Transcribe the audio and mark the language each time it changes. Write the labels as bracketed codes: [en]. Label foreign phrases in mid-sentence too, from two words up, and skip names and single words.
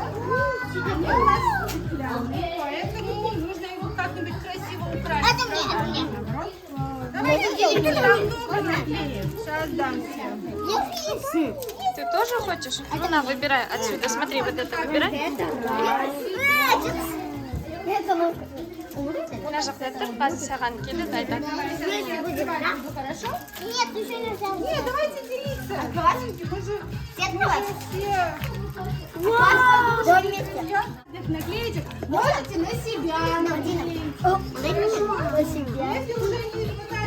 [ru] Они у нас стеклянные, поэтому нужно его как-нибудь красиво украсить. Это мне. Давайте деньги там много наклеим. Сейчас дам всем. Ты тоже хочешь? Ну, на, выбирай отсюда. Смотри, вот это выбирай. [kk] Мына жақта тұр, қазір саған келеді, айтады. [ru] Хорошо? Нет, еще нельзя. Нет, давайте делиться. Мы же Все все наклеечек. Можете на себя наклеить. на себя. Если уже не хватает